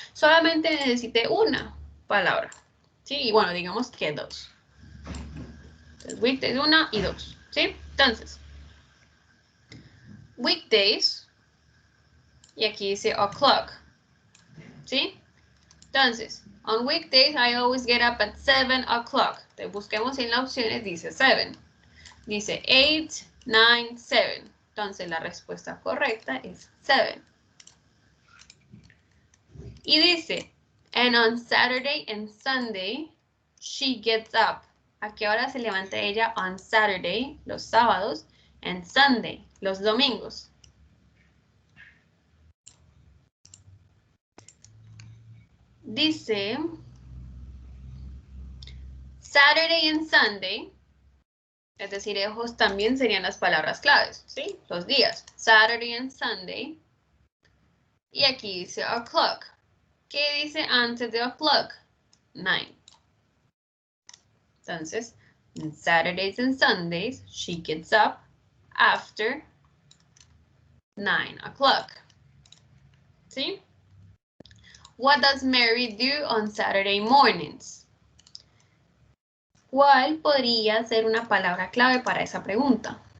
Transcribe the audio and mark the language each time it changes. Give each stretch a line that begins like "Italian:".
Spanish: Solamente necesité una palabra, ¿sí? Y bueno, digamos que dos. Entonces, weekdays 1 y 2, ¿sí? Entonces, weekdays, y aquí dice o'clock, ¿sí? Entonces,
English: on weekdays, I always get up at 7 o'clock.
Spanish: Entonces, busquemos en las opciones, dice 7. Dice 8, 9, 7. Entonces, la respuesta correcta es 7. Y dice,
English: and on Saturday and Sunday, she gets up.
Spanish: ¿A qué hora se levanta ella
English: on Saturday,
Spanish: los sábados,
English: and Sunday,
Spanish: los domingos? Dice,
English: Saturday and Sunday,
Spanish: es decir, esos también serían las palabras claves, ¿sí? Los días,
English: Saturday and Sunday.
Spanish: Y aquí dice o'clock. ¿Qué dice antes de o'clock? 9. Entonces,
English: on Saturdays and Sundays, she gets up after 9 o'clock.
Spanish: ¿Sí?
English: What does Mary do on Saturday mornings?
Spanish: ¿Cuál podría ser una palabra clave para esa pregunta?